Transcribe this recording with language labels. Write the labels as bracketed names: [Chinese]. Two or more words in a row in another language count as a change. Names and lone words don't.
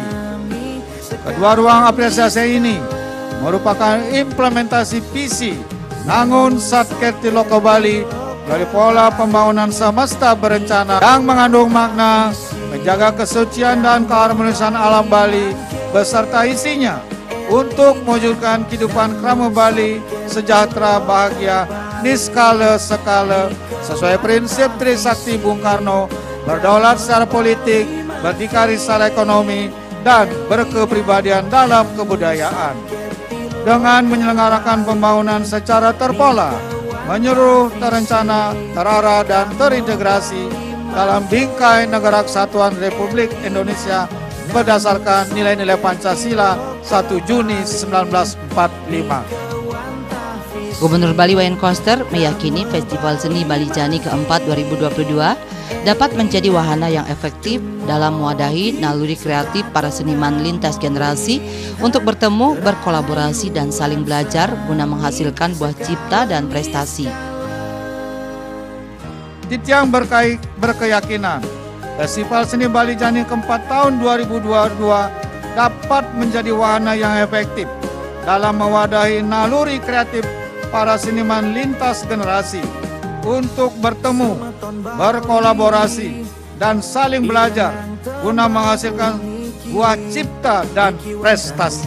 [Indonesian] Kedua ruang apresiasi ini merupakan implementasi visi Nangun Satkirti Loko Bali dari pola pembangunan semesta berencana yang mengandung makna menjaga kesucian dan keharmonisan alam Bali beserta isinya untuk mewujudkan kehidupan krama Bali sejahtera bahagia niskala sekala sesuai prinsip Trisakti Bung Karno, berdaulat secara politik, berdikari secara ekonomi, dan berkepribadian dalam kebudayaan. Dengan menyelenggarakan pembangunan secara terpola, menyeluruh, terencana, terarah, dan terintegrasi dalam bingkai Negara Kesatuan Republik Indonesia berdasarkan nilai-nilai Pancasila 1 Juni 1945. Gubernur Bali Wayan Koster meyakini Festival Seni Bali Jani keempat 2022 dapat menjadi wahana yang efektif dalam mewadahi naluri kreatif para seniman lintas generasi untuk bertemu, berkolaborasi, dan saling belajar guna menghasilkan buah cipta dan prestasi. Titiang berkeyakinan Festival Seni Bali Jani keempat tahun 2022 dapat menjadi wahana yang efektif dalam mewadahi naluri kreatif para seniman lintas generasi untuk bertemu, berkolaborasi, dan saling belajar guna menghasilkan buah cipta dan prestasi.